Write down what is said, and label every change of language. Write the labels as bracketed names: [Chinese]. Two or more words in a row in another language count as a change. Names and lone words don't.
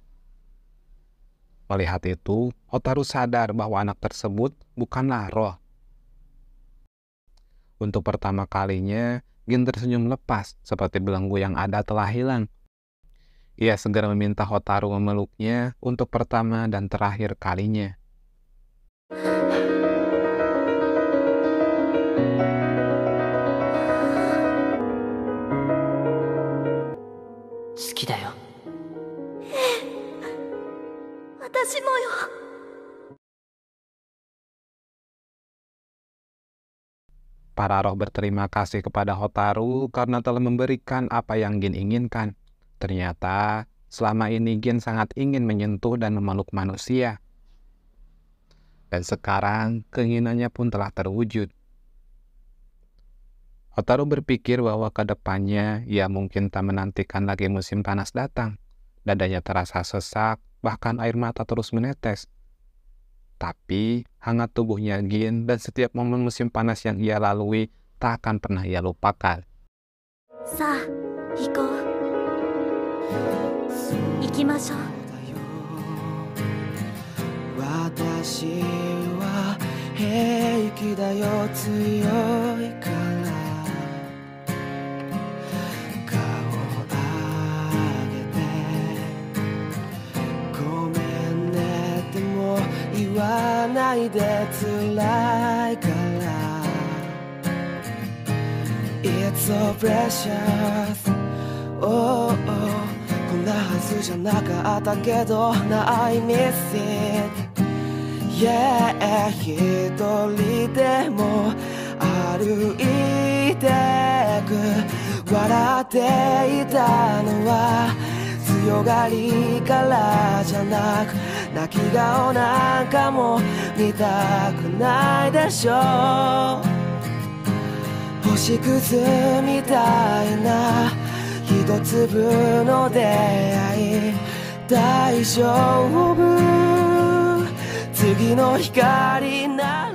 [Indonesian] Melihat itu, Hotaru sadar bahwa anak tersebut bukanlah roh. Untuk pertama kalinya, Gin tersenyum lepas seperti belenggu yang ada telah hilang. Ia segera meminta Hotaru memeluknya untuk pertama dan terakhir kalinya. [Japanese] 好きだよ。私もよ。 [Indonesian] Para roh berterima kasih kepada Hotaru karena telah memberikan apa yang Gin inginkan. Ternyata selama ini Gin sangat ingin menyentuh dan memeluk manusia. Dan sekarang keinginannya pun telah terwujud. Hotaru berpikir bahwa ke depannya ia mungkin tak menantikan lagi musim panas datang. Dadanya terasa sesak, bahkan air mata terus menetes. Tapi hangat tubuhnya Gin dan setiap momen musim panas yang ia lalui tak akan pernah ia lupakan. [Japanese] さあ、行こう。行きましょう。私は平気だよ、強いから顔上げてごめんねっても言わないで、辛いから [English] It's so precious oh, oh [Japanese] こんなはずじゃなかったけど Now [English] I miss it Yeah [Japanese] 一人でも歩いてく笑っていたのは強がりからじゃなく泣き顔なんかも見たくないでしょ星屑みたいな一粒の出会い大丈夫次の光な